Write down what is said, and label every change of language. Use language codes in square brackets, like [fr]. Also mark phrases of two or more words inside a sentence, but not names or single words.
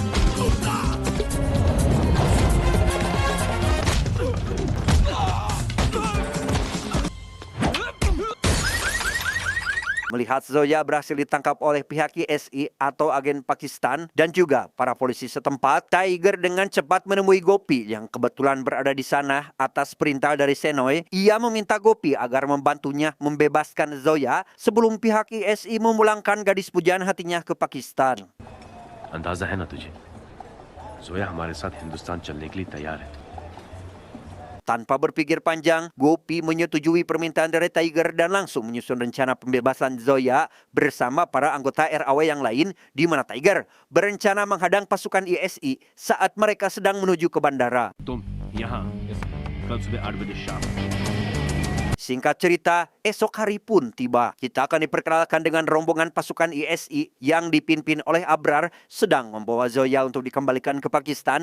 [id] Melihat Zoya berhasil ditangkap oleh pihak ISI atau agen Pakistan dan juga para polisi setempat, Tiger dengan cepat menemui Gopi yang kebetulan berada di sana atas perintah dari Senoy. Ia meminta Gopi agar membantunya membebaskan Zoya sebelum pihak ISI memulangkan gadis pujaan hatinya ke Pakistan. [hi] अंदाजा है ना तुझे जोया हमारे साथ हिंदुस्तान चलने के लिए तैयार है [id] Tanpa berpikir panjang, Gopi menyetujui permintaan dari Tiger dan langsung menyusun rencana pembebasan Zoya bersama para anggota RAW yang lain, di mana Tiger berencana menghadang pasukan ISI saat mereka sedang menuju ke bandara. [hi] तुम यहाँ कल सुबह 8 बजे शाम [id] Singkat cerita, esok hari pun tiba. Kita akan diperkenalkan dengan rombongan pasukan ISI yang dipimpin oleh Abrar sedang membawa Zoya untuk dikembalikan ke Pakistan.